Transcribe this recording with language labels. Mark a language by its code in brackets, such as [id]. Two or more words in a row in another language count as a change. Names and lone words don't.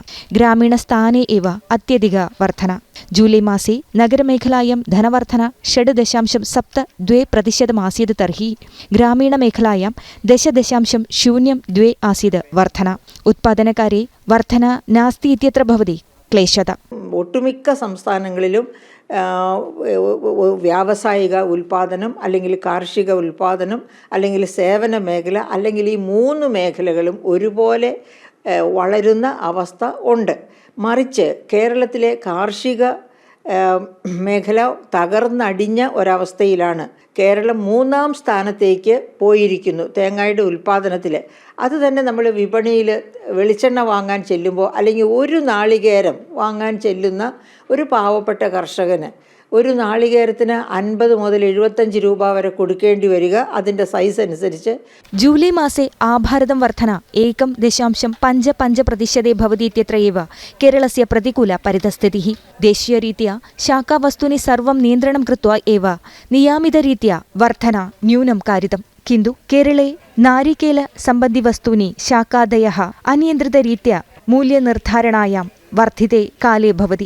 [sa] ग्रामीणस्थाने एव अत्यधिका वर्धना। जूलै मासे नगरमेखलायां धनवर्धना 6.72% आसीत्, तर्हि ग्रामीणमेखलायां 10.02 आसीत् वर्धना। उत्पादनकारे वर्धना नास्ति इत्यत्र भवति क्लेशता। [ml] ഒട്ടുമിക്ക സംസ്ഥാനങ്ങളിലും വ്യാവസായിക ഉൽപ്പാദനം അല്ലെങ്കിൽ കാർഷിക ഉൽപ്പാദനം അല്ലെങ്കിൽ സേവന മേഖല അല്ലെങ്കിൽ ഈ 3 മേഖലകളും ഒരുപോലെ വളരുന്ന അവസ്ഥ ഉണ്ട്. മറിച്ച് കേരളത്തിലെ കാർഷിക മേഖല തകർന്നടിഞ്ഞ ഒരവസ്ഥയിലാണ്. കേരളം 3ാം സ്ഥാനത്തേക്ക് പോയിരിക്കുന്നു തേങ്ങയുടെ ഉൽപ്പാദനത്തിൽ. അത് തന്നെ നമ്മൾ വിപണിയിൽ വെളിച്ചെണ്ണ വാങ്ങാൻ ചെല്ലുമ്പോൾ അല്ലെങ്കിൽ ഒരു നാളികേരം വാങ്ങാൻ ചെല്ലുന്ന ഒരു പാവപ്പെട്ട കർഷകന് ഒരു നാളികേരത്തിന് 50 മുതൽ 75 രൂപ വരെ കൊടുക്കേണ്ടി വരിക അതിൻ്റെ സൈസ് അനുസരിച്ച്. [sa] ജൂലൈ മാसे आभारतं वर्धना 1.55% भवति इत्यत्र एव केरलस्य प्रतिकूला परितस्थितिः। देशीयरीत्या शाकावस्तूनि सर्वं नियन्त्रणं कृत्वा एव नियमितरीत्या वर्धना न्यूनं कारितम्। किन्तु केरले नारिकेलसम्बन्धिवस्तूनि शाकादयः अनियन्त्रितरीत्या मूल्यनिर्धारणायां वर्धिते काले भवति।